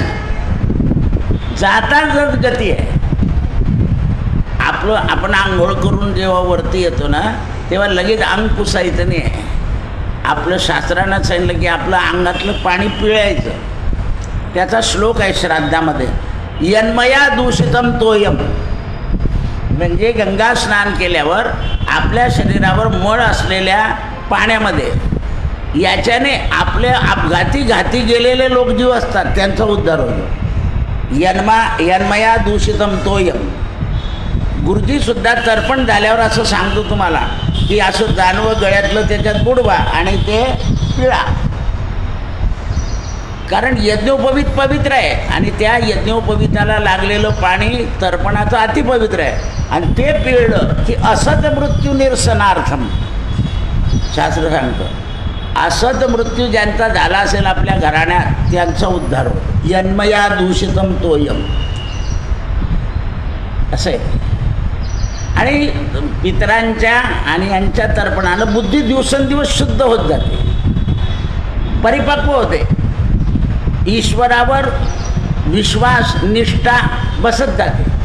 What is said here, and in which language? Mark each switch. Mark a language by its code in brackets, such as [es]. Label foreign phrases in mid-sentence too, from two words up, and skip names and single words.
[mr] जाता जर गती आहे. आपण आंघोळ करून जेव्हा वरती येतो ना, तेव्हा लगेच अंग पुसायचं नाही आहे. आपलं शास्त्रानं सांगितलं की आपलं अंगातलं पाणी पिळायचं. त्याचा श्लोक आहे श्राद्धामध्ये, [sa] यन्मया दूषितम तोयम. [mr] म्हणजे गंगा स्नान केल्यावर आपल्या शरीरावर मळ असलेल्या पाण्यामध्ये याच्याने आपले घाती गेलेले लोक जीव असतात त्यांचा उद्धार होतो. [sa] यन्मया दूषितम तोयम. [mr] गुरुजीसुद्धा तर्पण झाल्यावर असं सांगतो तुम्हाला की असं जानवं गळ्यातलं त्याच्यात बुडवा आणि ते पिळा. कारण यज्ञोपवीत पवित्र आहे आणि त्या यज्ञोपवीताला लागलेलं पाणी तर्पणाचं अतिपवित्र आहे. आणि ते पिळलं की [sa] असत मृत्यू निरसनार्थम. [mr] शास्त्र सांगतं असत मृत्यू ज्यांचा झाला असेल आपल्या घराण्यात त्यांचा उद्धार होतो. [sa] यन्मया दूषितम तोयम [mr] असं आहे. आणि पितरांच्या आणि यांच्या तर्पणानं बुद्धी दिवसेंदिवस शुद्ध होत जाते, परिपक्व होते, ईश्वरावर विश्वास निष्ठा बसत जाते.